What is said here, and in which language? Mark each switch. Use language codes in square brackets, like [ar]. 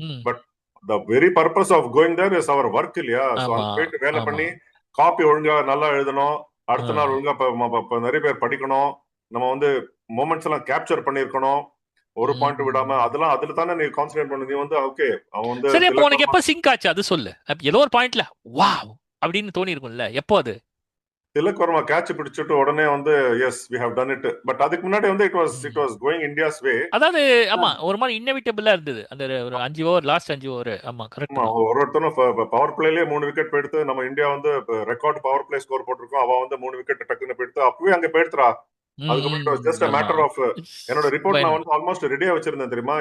[en] but the very purpose of going there is our work [ta] இல்லையா? So அங்க போயிட்டு வேலை பண்ணி காப்பி ஒழுங்கா நல்லா எழுதணும், அடுத்த நாள் ஒழுங்கா நிறைய பேர் படிக்கணும், நம்ம வந்து மொமெண்ட்ஸ் எல்லாம் கேப்சர் பண்ணிருக்கணும், ஒரு பாயிண்ட் விடாம. அதெல்லாம் அதுல தானே நீ கான்சென்ட்ரேட் பண்ணு. நீ வந்து ஓகே, அவன் வந்து சரி, அப்போ உனக்கு எப்ப சிங்க் ஆச்சு அது சொல்லு. ஏதோ ஒரு பாயிண்ட்ல வாவ் அப்படின்னு தோணி இருக்கும்ல, எப்போ அது? திலக் வர்மா கேட்ச் பிடிச்சிட்டு உடனே வந்து S [en] we have done it. [ta] But அதுக்கு முன்னாடி வந்து [en] it was going India's way. [ta] அதாவது ஆமா, ஒரு மாதிரி இன்னெவிட்டபிளா இருந்தது அந்த ஒரு 5 ஓவர், லாஸ்ட் 5 ஓவர். ஆமா, கரெக்ட். ஒருத்தனும் பவர் பிளேலயே 3 விக்கெட் போயிடுத்து. நம்ம இந்தியா வந்து ரெக்கார்ட் பவர் பிளே ஸ்கோர் போட்டிருக்கோம். அவ வந்து 3 விக்கெட் டக்குன்னு போயிடுத்து. அப்பவே அங்க போயிடுறா. அதுக்கப்புறம் ஜஸ்ட் [en] a matter of [ta] என்னோட ரிப்போர்ட் நான் வந்து ஆல்மோஸ்ட் ரெடியா வச்சிருந்தேன் தெரியுமா?